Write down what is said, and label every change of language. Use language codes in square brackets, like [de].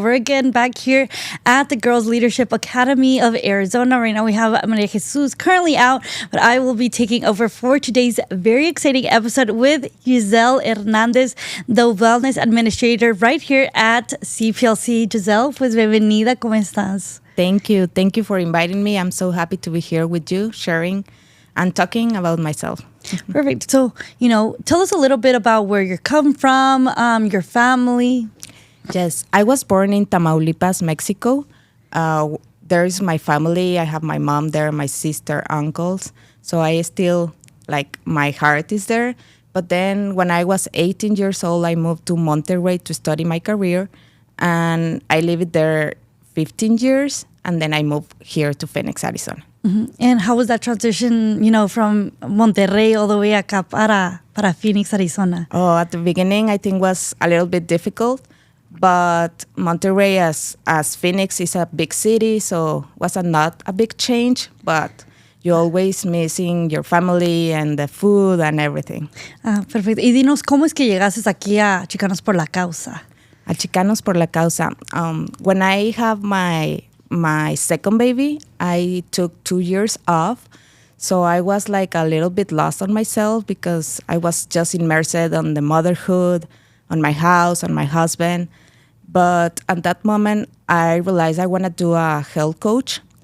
[en] We're again back here at the Girls Leadership Academy of Arizona. Right now we have Maria Jesus currently out, but I will be taking over for today's very exciting episode with Gisel Hernández, the Wellness Administrator right here at CPLC. [es] Gisel, pues bienvenida, ¿cómo estás? [en] Thank you. Thank you for inviting me. I'm so happy to be here with you, sharing and talking about myself. Perfect. So, tell us a little bit about where you come from, your family. Yes, I was born in Tamaulipas, Mexico. There's my family. I have my mom there, my sister, uncles. So I still, my heart is there. But then when I was 18 years old, I moved to Monterrey to study my career. And I lived there 15 years. And then I moved here to Phoenix, Arizona. Mm-hmm. And how was that transition, from Monterrey all the way [es] acá para [en] Phoenix, Arizona? Oh, at the beginning, I think was a little bit difficult. But Monterrey, as Phoenix, is a big city, so was not a big change. But you're always missing your family and the food and everything. [es] Perfecto. Y dinos, ¿cómo es que llegaste aquí a Chicanos por la Causa? A Chicanos por la Causa. [en] When I have my second baby, I took 2 years off. So I was a little bit lost on myself because I was just immersed on the motherhood, on my house, on my husband. But at that moment, I realized I want to do a health coach.